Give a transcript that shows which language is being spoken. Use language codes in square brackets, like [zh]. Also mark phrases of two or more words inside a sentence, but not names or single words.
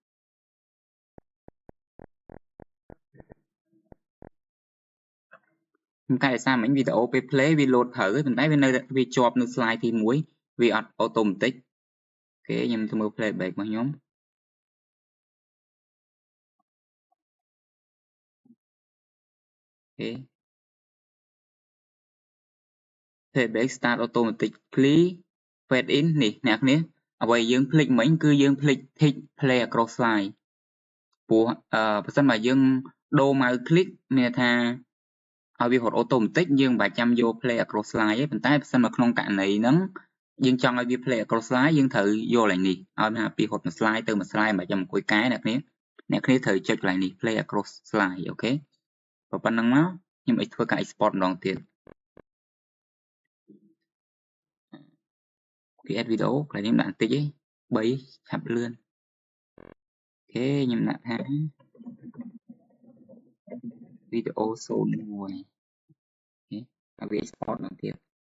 [km] ខ្ញុំកែដោយសារមិញវីដេអូពេល play វា load ត្រូវប៉ុន្តែវាជាប់នៅ slide ទី1វាអត់ automatic អូខេខ្ញុំទៅមើល playback របស់ខ្ញុំ អូខេ [en] playback start automatically fade in [km] នេះអ្នកគ្នាអ្វីយើងភ្លេចមិញគឺយើងភ្លេច [en] tick play across slide [km] ព្រោះ បើសិនបើយើងដូរ [en] mouse click [km] មានថាឲ្យវារត់ automatic យើងមិនបាច់ចាំយក [en] play across slide [km] ទេប៉ុន្តែបើសិនមកក្នុងករណីហ្នឹងយើងចង់ឲ្យវា [en] play across slide [km] យើងត្រូវយកកន្លែងនេះឲ្យថាពីរត់មួយ slide ទៅមួយ slide មិនបាច់ចាំអង្គុយកែអ្នកគ្នាត្រូវចុចកន្លែងនេះ [en] play across slide [km] អូខេប៉ុណ្ណឹងមកខ្ញុំធ្វើការ export ម្ដងទៀត [en] create video [km] កន្លែងនេះដាក់បន្តិចទេ3ឆាប់លឿនអូខេខ្ញុំដាក់ថាវីដេអូ01អូខេឲ្យវា export ម្ដងទៀត